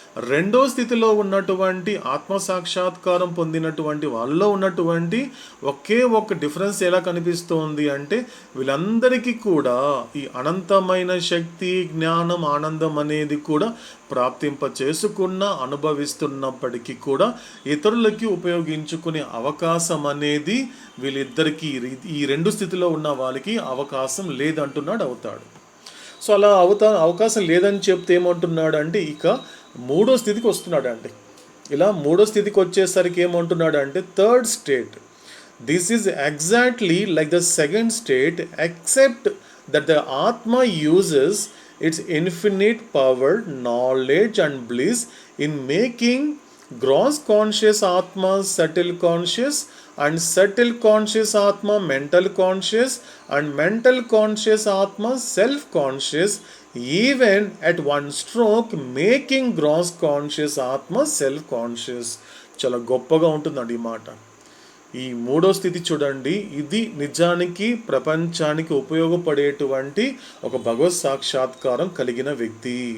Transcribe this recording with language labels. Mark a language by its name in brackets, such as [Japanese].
[Telugu] రెండో స్థితిలో ఉన్నటువంటి ఆత్మసాక్షాత్కారం పొందినటువంటి వాళ్ళలో ఉన్నటువంటి ఒకే ఒక డిఫరెన్స్ ఎలా కనిపిస్తోంది అంటే వీళ్ళందరికీ కూడా ఈ అనంతమైన శక్తి, జ్ఞానం, ఆనందం అనేది కూడా ప్రాప్తింప చేసుకున్న అనుభవిస్తున్నప్పటికీ కూడా ఇతరులకి ఉపయోగించుకునే అవకాశం అనేది వీళ్ళిద్దరికీ ఈ రెండు స్థితిలో ఉన్న వాళ్ళకి అవకాశం లేదంటున్నాడు అవుతాడు. సో అలా అవకాశం లేదని చెప్తే ఏమంటున్నాడు అంటే ఇక మూడో స్థితికి వస్తున్నాడు అండి. ఇలా మూడో స్థితికి వచ్చేసరికి ఏమంటున్నాడు అంటే [English] Third state, this is exactly like the second state except that the atma uses its infinite power, knowledge and bliss in making gross conscious atma subtle conscious and subtle conscious atma mental conscious and mental conscious atma self conscious, even at one stroke making gross conscious atma self conscious. [Telugu] చాలా గొప్పగా ఉంటుందండి ఈ మాట. ఈ మూడో స్థితి చూడండి, ఇది నిజానికి ప్రపంచానికి ఉపయోగపడేటువంటి ఒక భగవత్ సాక్షాత్కారం కలిగిన వ్యక్తి.